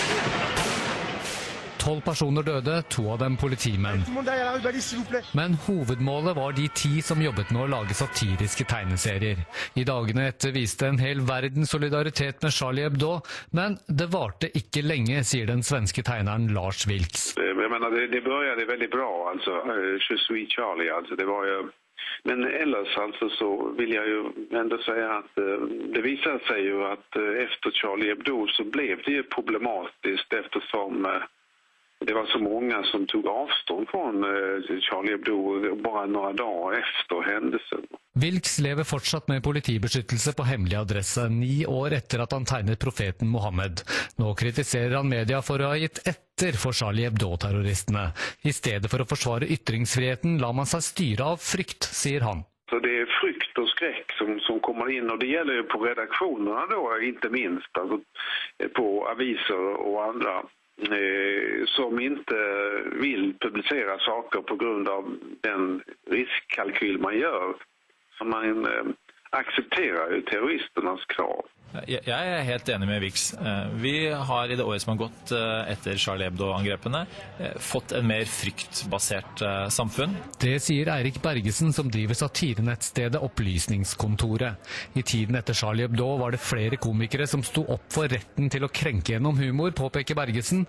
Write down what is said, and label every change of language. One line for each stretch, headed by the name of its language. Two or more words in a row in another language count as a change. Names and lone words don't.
Norwegian: 12 personer døde, 2 av dem politimenn. Men hovedmålet var de 10 som jobbet med å lage satiriske tegneserier. I dagene etter viste en hel verden solidaritet med Charlie Hebdo, men det varte ikke lenge, sier den svenske tegneren Lars Vilks.
Swedish: Jag menar, det började väldigt bra, alltså,
French: Je suis Charlie,
Swedish: alltså, det var ju... Men ellers alltså så vill jag ju ändå säga att det visade sig ju att efter Charlie Hebdo så blev det ju problematiskt eftersom det var så många som tog avstånd från Charlie Hebdo bara några dagar efter händelsen.
Norwegian: Vilks lever fortsatt med politibeskyttelse på hemmelig adresse 9 år etter at han tegnet profeten Mohammed. Nå kritiserer han media for å ha gitt etter for Charlie Hebdo-terroristene. I stedet for å forsvare ytringsfriheten lar man seg styre av frykt, sier han.
Swedish: Så det är frykt och skräck som kommer in, och det gäller ju på redaktionerna då, inte minst, alltså, på aviser och andra som inte vill publicera saker på grund av den riskkalkyl man gör. Så man accepterar ju terroristernas krav.
Norwegian: Jeg er helt enig med Vilks. Vi har i det året som har gått etter Charlie Hebdo-angrepene fått en mer fryktbasert samfunn. Det sier Eirik Bergesen, som driver satirenettstedet Opplysningskontoret. I tiden etter Charlie Hebdo var det flere komikere som sto opp for retten til å krenke gjennom humor, påpeker Bergesen.